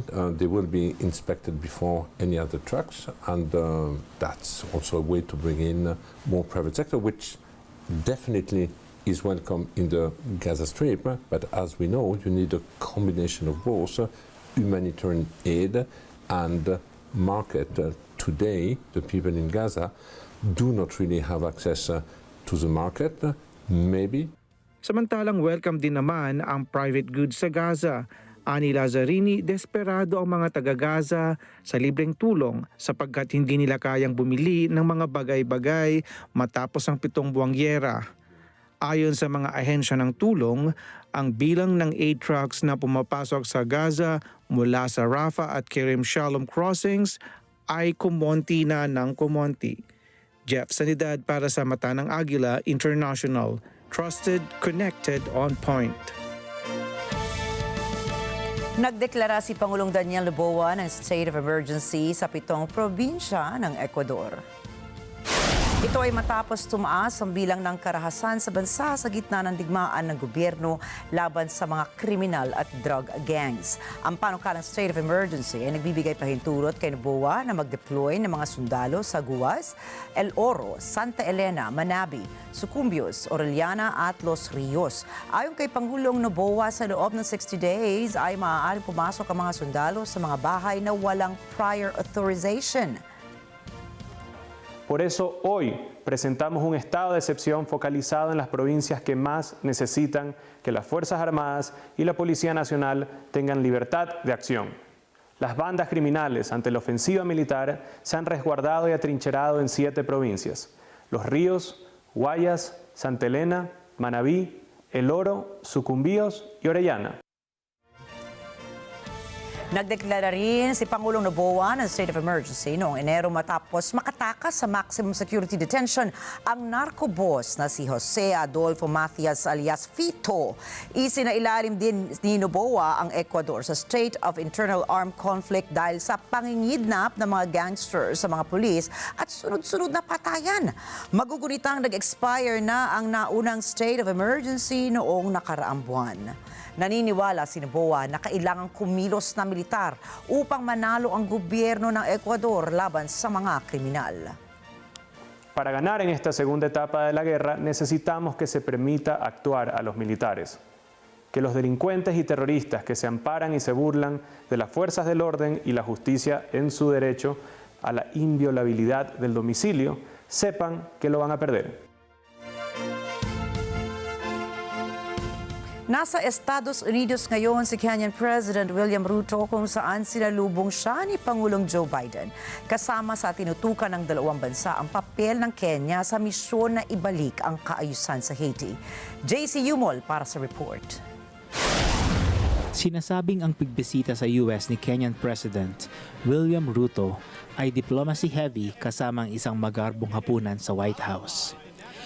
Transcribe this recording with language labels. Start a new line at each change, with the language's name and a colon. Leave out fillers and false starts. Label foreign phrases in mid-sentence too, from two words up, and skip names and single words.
English: They will be inspected before any other trucks, and that's also a way to bring in more private sector, which definitely is welcome in the Gaza Strip. But as we know, you need a combination of both humanitarian aid and market. Today, the people in Gaza do not really have access to the market, maybe.
Filipino: Samantalang welcome din naman ang private goods sa Gaza. Ani Lazzarini, desperado ang mga taga-Gaza sa libreng tulong sapagkat hindi nila kayang bumili ng mga bagay-bagay matapos ang 7 buwang gyera. Ayon sa mga ahensya ng tulong, ang bilang ng
English: aid trucks
Filipino: na pumapasok sa Gaza mula sa Rafah at Kerem Shalom crossings ay kumonti na ng kumonti. Jeff Sanidad para sa Mata ng Agila International. Trusted, connected, on point. Nagdeklara si Pangulong Daniel Noboa ng
English: state of emergency
Filipino: sa 7 probinsya ng Ecuador. Ito ay matapos tumaas ang bilang ng karahasan sa bansa sa gitna ng digmaan ng gobyerno laban sa mga kriminal at drug gangs. Ang panukalang
English: state of emergency
Filipino: ay nagbibigay pahintulot kay Noboa na mag-deploy ng mga sundalo sa Guas, El Oro, Santa Elena, Manabi, Sucumbios, Orellana at Los Rios. Ayon kay Pangulong Noboa, sa loob ng 60 days ay maaaring pumasok ang mga sundalo sa mga bahay na walang
English: prior authorization.
Spanish: Por eso hoy presentamos un estado de excepción focalizado en las provincias que más necesitan que las Fuerzas Armadas y la Policía Nacional tengan libertad de acción. Las bandas criminales ante la ofensiva militar se han resguardado y atrincherado en 7 provincias: Los Ríos, Guayas, Santa Elena, Manabí, El Oro, Sucumbíos y Orellana.
Filipino: Nagdeklara rin si Pangulong Noboa ng
English: state of emergency
Filipino: noong Enero matapos makatakas sa
English: maximum security detention
Filipino: ang narco-boss na si Jose Adolfo Macias alias Fito. Isinailalim din ni Noboa ang Ecuador sa
English: state of internal armed conflict
Filipino: dahil sa pangingidnap ng mga gangsters sa mga pulis at sunod-sunod na patayan. Magugunitang nag-expire na ang naunang
English: state of emergency
Filipino: noong nakaraang buwan. Naniniwala si Noboa na kailangang kumilos na militar upang manalo ang gobyerno ng Ecuador laban sa mga kriminal. Para ganar en esta segunda etapa de la guerra necesitamos que se permita actuar a los militares, que los delincuentes y terroristas que se amparan y se burlan de las fuerzas del orden y la justicia en su derecho a la inviolabilidad del domicilio sepan que lo van a perder. Nasa Estados Unidos ngayon si
English: Kenyan President
Filipino: William Ruto kung saan sinalubong siya ni Pangulong Joe Biden. Kasama sa tinutukan ng dalawang bansa ang papel ng Kenya sa misyon na ibalik ang kaayusan sa Haiti. JC Yumol para sa report. Sinasabing ang pigbisita sa US ni
English: Kenyan President
Filipino: William Ruto ay
English: diplomacy heavy
Filipino: kasamang isang magarbong hapunan sa White House.